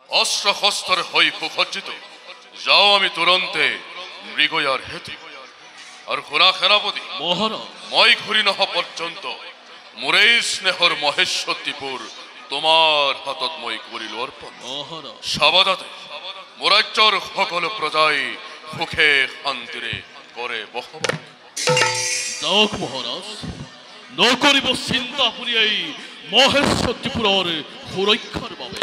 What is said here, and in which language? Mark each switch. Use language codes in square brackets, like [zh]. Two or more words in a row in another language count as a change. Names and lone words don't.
[bn] অস্ত্র হস্তর হই সুসজ্জিত। যাও আমি তুরন্তে মৃগয়ার হেতু। [as] আর খুরা সেনাপতি মহারাজ, মই ঘূৰি নহ পৰ্যন্ত মোৰেই স্নেহৰ মহেশ্বতীপুৰ তোমাৰ হাতত মই কৰিলো অৰ্পণ। মহারাজ, সাবধাতে মোৰ ৰাজ্যৰ সকলো প্ৰজাই সুখে শান্তিৰে কৰে বসবাস। যাওক মহারাজ, নকৰিব চিন্তা আপুনি এই মহেশ্বতীপুৰৰ সুৰক্ষাৰ বাবে।